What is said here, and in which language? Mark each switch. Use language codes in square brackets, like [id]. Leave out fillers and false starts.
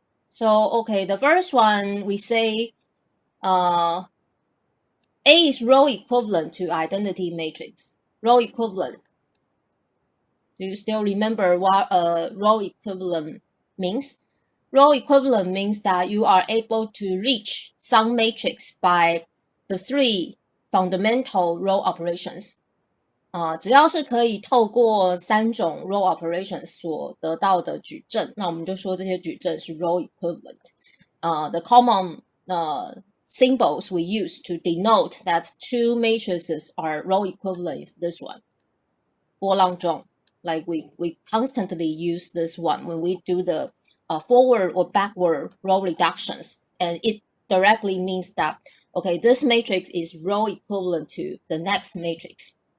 [en] So, okay, the first one, we say A is row equivalent to identity matrix. Row equivalent. Do you still remember what a row equivalent means? Row equivalent means that you are able to reach some matrix by the three fundamental row operations. [zh] 只要是可以透过三种 row operations 所得到的矩阵，那我们就说这些矩阵是 row equivalent. [en] The common symbols we use to denote that two matrices are row equivalent is this one, 波浪状. Like we constantly use this one when we do the forward or backward row reductions, and it directly means that, okay, this matrix is row equivalent to the next matrix.